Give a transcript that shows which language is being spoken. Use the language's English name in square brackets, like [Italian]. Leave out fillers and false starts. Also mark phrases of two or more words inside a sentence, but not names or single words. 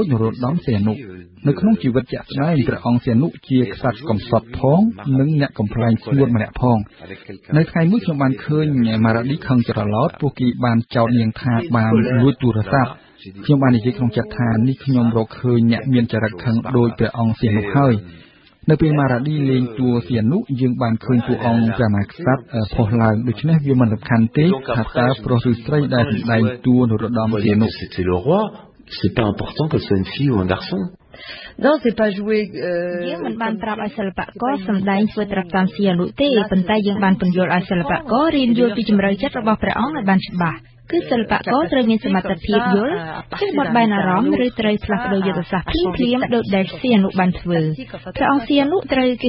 [Khmer] នរោត្តមសីហនុនៅក្នុងជីវិតជាក់ស្ដែងព្រះអង្គសីហនុជាក្សត្រកំសត់ផងនិងអ្នកកំប្លែងខ្លួនម្នាក់ផងនៅថ្ងៃមួយខ្ញុំបានឃើញម៉ារ៉ាឌីខឹងច្រឡោតពួកគេបានចោទនាងថាបានលួចទូរស័ព្ទខ្ញុំបាននិយាយក្នុងចិត្តថានេះខ្ញុំរកឃើញអ្នកមានចរិតខឹងដូចព្រះអង្គសីហនុហើយនៅពេលម៉ារ៉ាឌីលេងតួសីហនុយើងបានឃើញតួអង្គព្រះមហាក្សត្រផុសឡើងដូច្នេះវាមិនសំខាន់ទេថាតើប្រុសឬស្រីដែលសម្ដែងតួនរោត្តមសីហនុ [French] C'était le roi c'est pas important que ce soit une fille ou un garçon Non, c'est pas joué [Khmer] យើងមិនបានប្រាប់ឲ្យសិល្បករសម្ដែងធ្វើត្រាប់តាមសីហនុទេប៉ុន្តែយើងបានពន្យល់ឲ្យសិល្បកររៀនយល់ពីជំរឿចិត្តរបស់ព្រះអង្គឲ្យបានច្បាស់គឺសិល្បករត្រូវមាន សមត្ថភាពយល់ចេះបត់បែនអារម្មណ៍ឬត្រូវផ្លាស់ប្ដូរយុទ្ធសាស្ត្រភ្លាមៗដូចដែលសីហនុបានធ្វើព្រះអង្គសីហនុត្រូវគេ